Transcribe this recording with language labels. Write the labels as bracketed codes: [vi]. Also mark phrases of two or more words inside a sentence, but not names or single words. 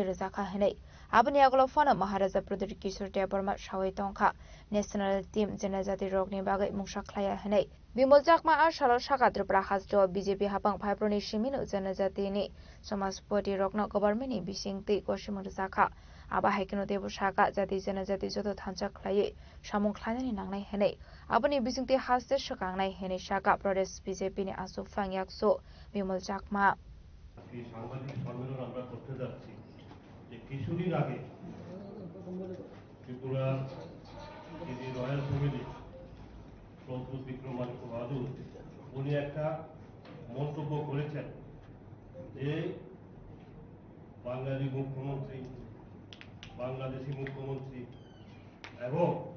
[trp] रजाखा हनै आबनि आगलो फन महाराजा प्रदीप किशोर टेबरमा सावैतंखा [en] national team [trp] जनजाति रोगनि बागै मुंसाख्लाया हनै बिमल चाकमा आ सालो शाखा त्रिपुरा हास्ट्रेव बीजेपी हापां फाइप्रनि सिमिनो जनजातिनि समाजपति रोगनो गभर्नमेन्टनि बिसिंति गसिमु रजाखा आबा हाइकेनो देबो शाखा जाति जनजाति जतो थांचा ख्लायै सामुं ख्लायनानि नांनाय हनै आबनि बिसिंति हास्ते सकांनाय हनै शाखा प्रदेश बीजेपी नि आसुफां याक्सो बिमल चाकमा [bn] এই সাংবাদিক সম্মেলন আমরা করতে যাচ্ছি যে কিছুদিন আগে ত্রিপুরা যিনি [en] royal family [bn] প্রদীপ বিক্রম মানিক বাহাদুর উনি একটা মন্তব্য করেছেন যে বাঙালি মুখ্যমন্ত্রী বাংলাদেশি মুখ্যমন্ত্রী এবং